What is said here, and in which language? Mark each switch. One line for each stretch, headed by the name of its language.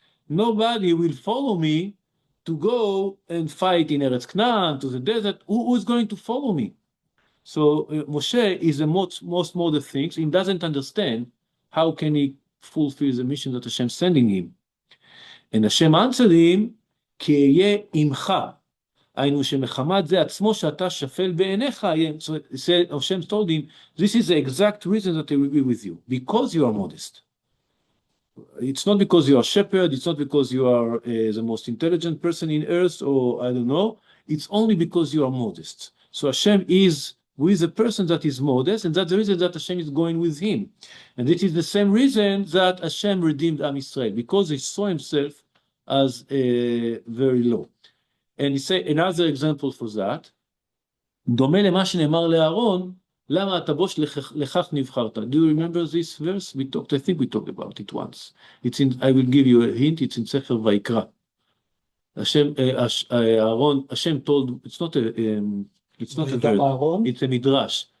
English: Nobody will follow me to go and fight in Eretz Canaan, to the desert. Who is going to follow me? So Moshe is the most modest things. He doesn't understand how can he fulfill the mission that Hashem is sending him. And Hashem answered him,
Hebrew: כי אהיה עמך. היינו שמחמת זה עצמו שאתה שפל בעיניך.
English: So Hashem told him, this is the exact reason that I will be with you, because you are modest. It's not because you are a shepherd, it's not because you are the most intelligent person in earth, or I don't know, it's only because you are modest. So Hashem is with a person that is modest, and that's the reason that Hashem is going with him. And it is the same reason that Hashem redeemed Am Yisrael, because he saw himself as very low. And he said another example for that,
Hebrew: דומה למה שנאמר לאהרון, למה אתה בוש לכך נבחרת?
English: Do you remember this verse? I think we talked about it once. I will give you a hint, it's in Sefer Vayikra. Hashem told, it's not a verse, it's a midrash.